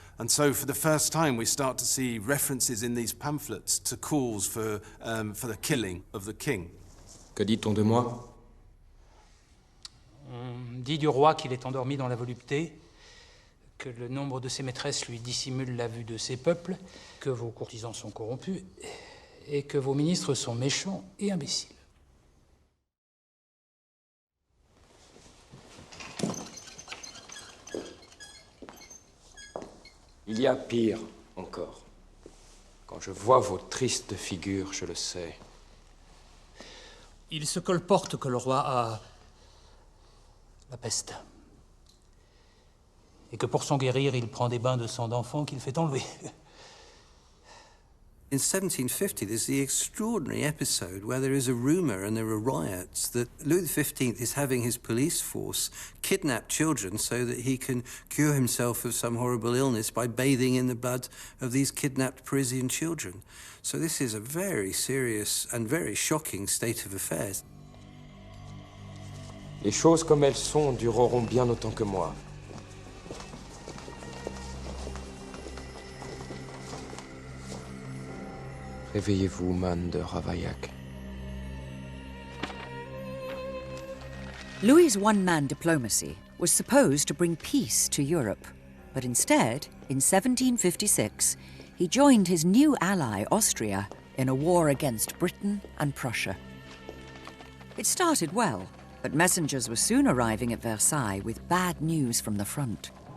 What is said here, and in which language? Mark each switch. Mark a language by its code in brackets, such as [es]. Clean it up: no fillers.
[en] And so for the first time we start to see references in these pamphlets to calls for the killing of the king. [fr] Que dit-on de moi? On dit du roi qu'il est endormi dans la volupté, que le nombre de ses maîtresses lui dissimule la vue de ses peuples, que vos courtisans sont corrompus et que vos ministres sont méchants et imbéciles. Il y a pire encore. Quand je vois vos tristes figures, je le sais. Il se colporte que le roi a la peste. Et que pour s'en guérir, il prend des bains de sang d'enfant qu'il fait enlever. [en] In 1750, there's the extraordinary episode where there is a rumour and there are riots that Louis XV is having his police force kidnap children so that he can cure himself of some horrible illness by bathing in the blood of these kidnapped Parisian children. So this is a very serious and very shocking state of affairs. [fr] Les choses comme elles sont dureront bien autant que moi. Éveillez-vous, man de Ravaillac. [en] Louis's one-man diplomacy was supposed to bring peace to Europe, but instead, in 1756, he joined his new ally, Austria, in a war against Britain and Prussia. It started well, but messengers were soon arriving at Versailles with bad news from the front.